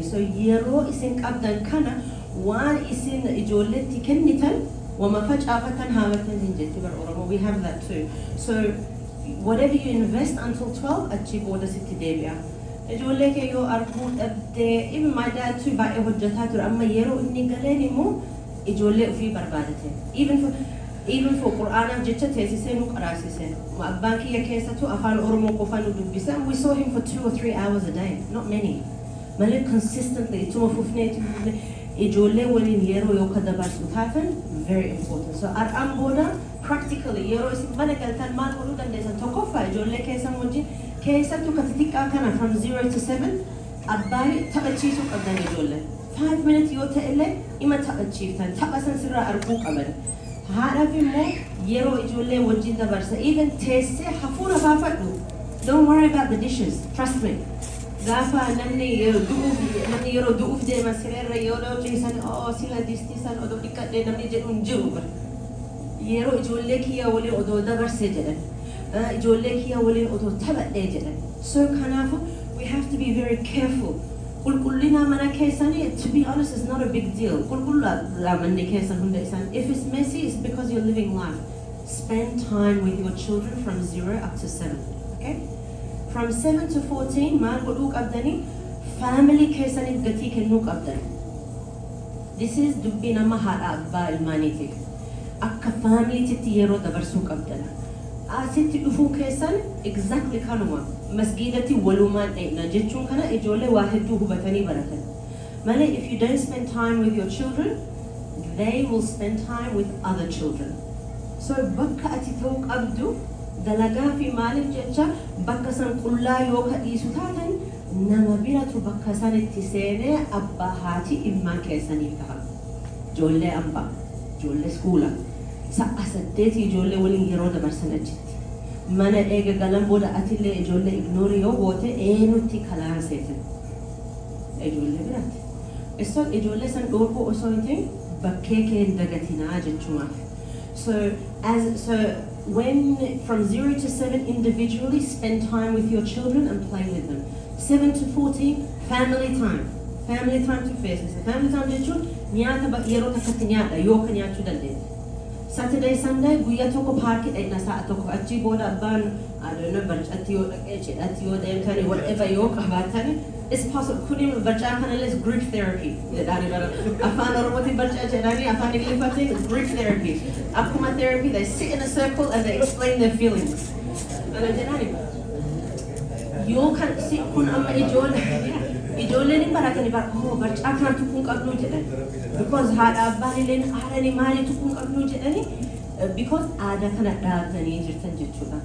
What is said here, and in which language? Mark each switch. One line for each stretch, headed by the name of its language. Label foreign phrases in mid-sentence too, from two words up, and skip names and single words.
Oromo: So yeroo isin qabdan kana waan isin ijoolletti kennitan wama facaafatan haamatan hin jetti bar Oromoo.
English: We have that too. So whatever you invest until 12
Oromo: achi booda sitti deebi'a. Ijoollee kee yoo arguu dhabdee
English: even my dad too
Oromo: baay'ee hojjetaa ture amma yeroo inni galeen immoo ijoollee ofii barbaadate.
English: Even for
Oromo: Qur'aanaaf jecha teessisee nu qaraasise. Abbaan kiyya keessattuu afaan Oromoo qofa nu dubbisa.
English: We saw him for 2 or 3 hours a day, not many.
Oromo: Malee consistently ituma fufneetu ijoollee waliin yeroo yoo ka dabarsu taatan
English: very important.
Oromo: So ar'aan booda practically yeroo isin mana galtan maal godhuu dandeessan tokkoffaa ijoollee keessan wajjin keessattuu ka xixiqqaa kana
English: from 0 to 7
Oromo: abbaan taphachiisuu qabdan ijoollee. 5 minutes yoo ta'ellee ima taphachiiftan tapha san sirraa arguu qaban. Haadhaaf immoo yeroo ijoollee wajjin dabarsa even teessee hafuura baafadhu.
English: Don't worry about the dishes, trust me.
Oromo: Gaafa namni yeroo du'uuf deema sireerra yeroo ciisan sila distii san odoo dhiqadhee namni jedhu hin jiru bara. Yeroo ijoollee kiyya waliin odoo dabarsee jedhan. Ijoollee kiyya waliin odoo taphadhee jedhan.
English: So kanaafu we have to be very careful.
Oromo: Qulqullina mana keessanii,
English: to be honest, is not a big deal.
Oromo: Qulqullina manni keessan hunda isaan.
English: If it's messy, it's because you're living life. Spend time with your children from 0 up to 7. Okay? From 7 to 14,
Oromo: maal godhuu qabdanii, family keessaniif gatii kennuu qabdani.
English: This is
Oromo: dubbii nama haadha abbaa ilmaaniitiif. Akka familiititti yeroo dabarsuu qabdana. Asitti dhufuu keessan exactly kanuma. Masgiidatti walumaan dheedna jechuun kana ijoollee waa hedduu hubatanii baratan.
English: Malee if you don't spend time with your children, they will spend time with other children.
Oromo: So bakka ati ta'uu qabdu dalagaa fi maaliif jecha bakka san qullaa yoo kadhiisu taatan nama biratu bakka san itti seenee abbaa haati ilmaan keessaniif ta'a. Ijoollee ambaa, ijoollee iskuulaa. Sa'a 8 ijoollee waliin yeroo dabarsan achitti. Mana eega galan booda atillee ijoollee ignoori yoo goote eenyutti kalaan seetan. Ijoollee biraatti. Iso ijoollee san dhoorkuu osoo hin ta'in bakkee kee hin dagatinaa jechuumaaf.
English: So when from 0 to 7 individually spend time with your children and play with them. 7 to 14 family time. Family time to face. Family time
Oromo: jechuun nyaata yeroo takkatti nyaadha yoo ka nyaachuu dandeesse.
English: Saturday, Sunday,
Oromo: guyyaa tokko paarkii dhaqna sa'a tokko achii booda abbaan barcatti yoo dhaqee cidhatti yoo deemtani whatever yoo qabaatani
English: it's possible
Oromo: kuni barcaa kanallee
English: Greek therapy
Oromo: jedhani bara afaan oromootiin barcaa jedhani afaan ingiliffaatiin
English: Greek therapy
Oromo: akkuma
English: therapy they sit in a circle and they explain their feelings
Oromo: ana jedhani yoo kan si kun amma ijoolleen hin baratani bara barcaa kanatu kun qabnu jedhan because haadha abbaan illeen haadhani maali tukun qabnu jedhani because aadaa kana dhaabanii jirtan jechuudha.